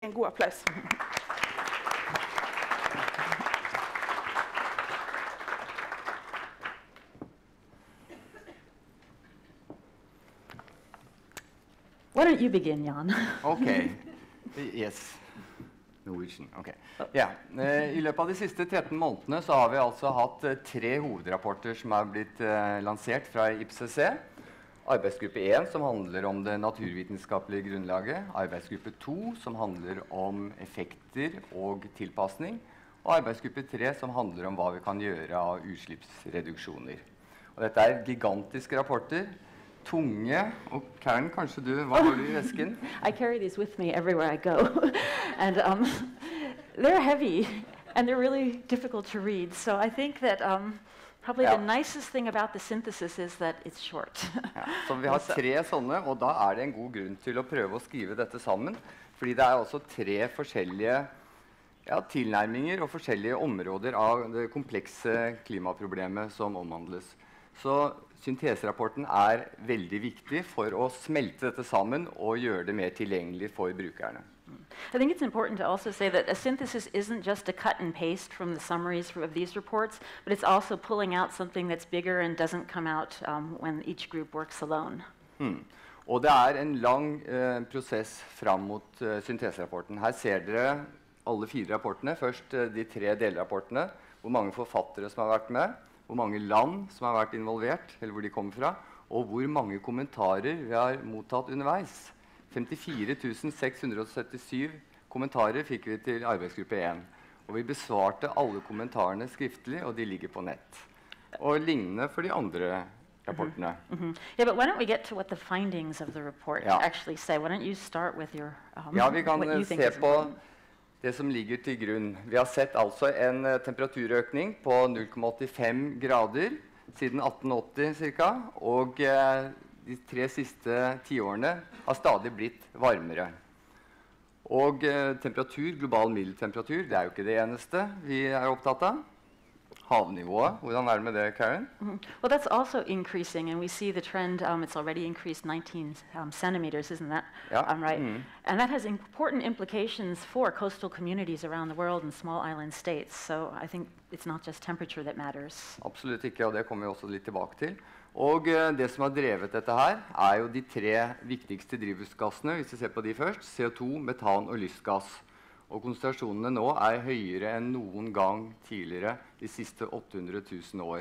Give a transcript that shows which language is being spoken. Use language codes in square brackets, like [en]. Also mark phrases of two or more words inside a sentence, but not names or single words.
[no] En god applaus. [en] Why don't you begin, Jan? Okay. Yes. Norwegian. Okay. Ja. [no] I løpet av de siste 13 månedene så har vi altså hatt 3 hovedrapporter som har blitt lansert fra IPCC. Arbeidsgruppe 1 som handler om det naturvitenskapelige grunnlaget, arbeidsgruppe 2 som handler om effekter og tilpasning, og arbeidsgruppe 3 som handler om hva vi kan gjøre av utslippsreduksjoner. Og dette er gigantiske rapporter, tunge, og Karen, kanskje du, hva har du I vesken? [en] I carry these with me everywhere I go, and they're heavy, and they're really difficult to read, so I think that probably the nicest thing about the synthesis is that it's short. [no] Så vi har 3 sånne, og da er det en god grunn til å prøve å skrive dette sammen, fordi det er også 3 forskjellige tilnærminger og forskjellige områder av det komplekse klimaproblemet som omhandles. Så synteserapporten er veldig viktig for å smelte dette sammen og gjøre det mer tilgjengelig for brukerne. [en] I think it's important to also say that a synthesis isn't just a cut and paste from the summaries of these reports, but it's also pulling out something that's bigger and doesn't come out when each group works alone. [no] Og det er en lang prosess fram mot synteserapporten. Her ser dere alle 4 rapportene. Først de 3 delrapportene, hvor mange forfattere som har vært med, hvor mange land som har vært involvert, eller hvor de kommer fra, og hvor mange kommentarer vi har mottatt underveis. 54 677 kommentarer fikk vi til arbeidsgruppe 1. Og vi besvarte alle kommentarene skriftlig, og de ligger på nett. Og lignende for de andre rapportene. [en] Yeah, but why don't we get to what the findings of the report actually say? Why don't you start with your [no] vi kan se på det som ligger til grunn. Vi har sett altså en temperaturøkning på 0,85 grader siden 1880 cirka, og de 3 siste 10 årene har stadig blitt varmere. Og temperatur, global middeltemperatur, det er jo ikke det eneste vi er opptatt av. Havnivået, hvordan er det med det, Karen? [en] Well, that's also increasing, and we see the trend, it's already increased 19 centimeters, isn't that right? And that has important implications for coastal communities around the world and small island states, so I think it's not just temperature that matters. [no] Absolutt ikke, og det kommer vi også litt tilbake til. Og det som har drevet dette her, er jo de 3 viktigste drivhusgassene, hvis vi ser på de først, CO2, metan og lystgass. Og konsentrasjonene nå er høyere enn noen gang tidligere de siste 800 000 år.